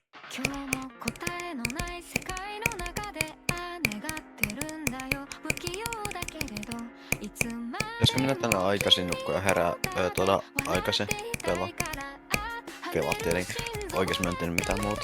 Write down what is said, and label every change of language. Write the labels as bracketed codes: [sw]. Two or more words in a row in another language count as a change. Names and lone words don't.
[ja] 今日も答えのない世界の中で願ってるんだよ不器用だけれどいつまで [fi] Pitäisikö minä tänään aikaisin nukkua ja herää aikaisin pelaa? Pelaa tietenkin. Oikees mä en tehnyt mitään muuta.